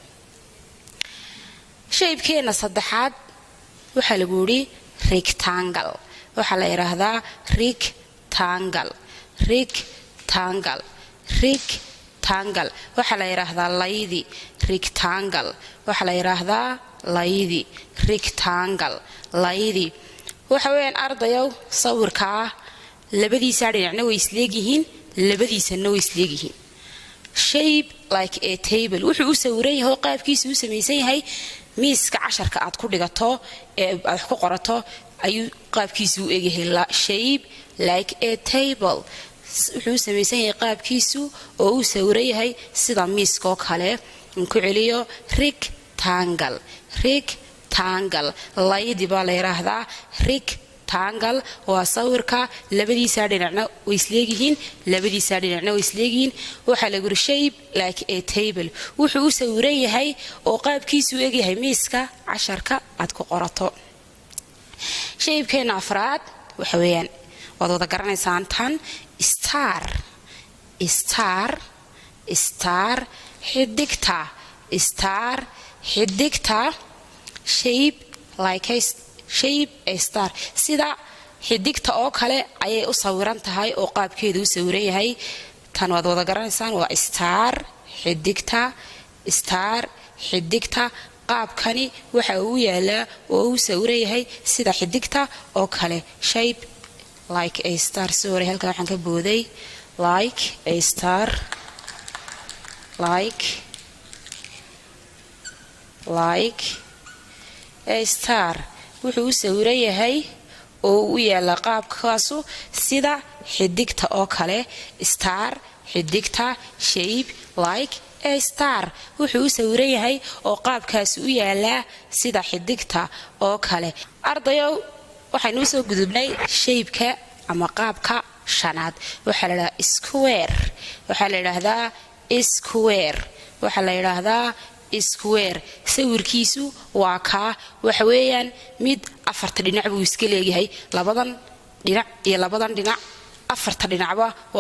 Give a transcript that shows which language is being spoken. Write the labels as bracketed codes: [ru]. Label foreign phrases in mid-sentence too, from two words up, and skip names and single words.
[so] shape-keena saddexaad waxa lagu yiri rectangle waxa la yiraahdaa rectangle waxa la yiraahdaa laydi waxa weeyaan ardayow sawirka labadiisa dhinacna way isleeyihiin labadiisana way isleeyihiin [en] shape like a table [so] wuxuu u sawiran yahay qaabkiisu u sameeysan yahay miiska casharka aad ku dhigato ee aad ku qorato ayuu qaabkiisu u eg yahay [en] shape like a table [so] wuxuu sameeysan yahay qaabkiisu oo uu sawiran yahay sida miiska oo kale in ku celiyo rectangle laydi baa la yiraahdaa rectangle waa sawirka labadiisa dhinacna way isleeyihiin waxa la guri [en] shape like a table [so] wuxuu u sawiran yahay oo qaabkiisu u eg yahay miiska casharka aad ku qorato shape-keena afraad waxa weeyaan waad wada garanaysaan tan star xidigta [en] shape like a star [so] sida xidigta oo kale ayay u sawiran tahay oo qaabkeedu u sawiran yahay tan waad wada garanaysaan waa star xidigta qaabkani waxa uu yaalaa oo uu sawiran yahay sida xidigta oo kale [en] shape like a star [so] sorry halka waxaan ka booday [en] like a star [so] wuxuu u sawiran yahay oo u yaala qaabkaasu sida xidigta oo kale star xidigta [en] shape like a star [so] wuxuu u sawiran yahay oo qaabkaasi u yaalaa sida xidigta oo kale ardayow waxaynu soo gudubnay shape-ka ama qaabka shanaad waxa la yiraahdaa square waxa la yiraahdaa square waxa la yiraahdaa square sawirkiisu waa ka waxa weeyaan mid afarta dhinac buu iska leeyahay labadan dhinac iyo labadan dhinac afarta dhinacba waa